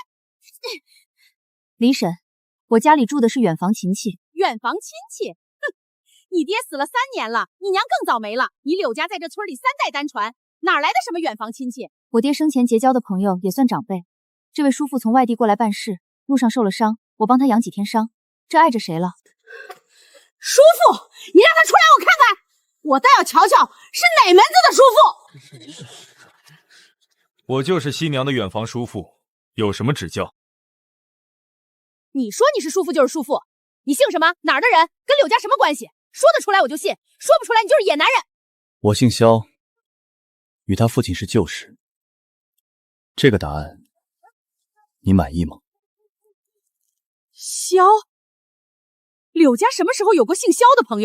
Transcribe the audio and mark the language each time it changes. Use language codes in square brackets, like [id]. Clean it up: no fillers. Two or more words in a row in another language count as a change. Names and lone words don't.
[zh] 李嬸，我家裡住的是遠房親戚。遠房親戚？哼，你爹死了3年了，你娘更早沒了，你柳家在這村裡3代單傳，哪來的什麼遠房親戚？我爹生前結交的朋友也算長輩。這位叔父從外地過來辦事，路上受了傷，我幫他養幾天傷，這礙着誰了？叔父，你讓他出來我看看，我倒要瞧瞧是哪門子的叔父。我就是新娘的遠房叔父，有什麼指教？你說你是叔父就是叔父，你姓什麼？哪兒的人？跟柳家什麼關係？說得出來我就信，說不出來你就是野男人。我姓蕭，與他父親是舊識。這個答案你滿意嗎？蕭？柳家什麼時候有過姓蕭的朋友？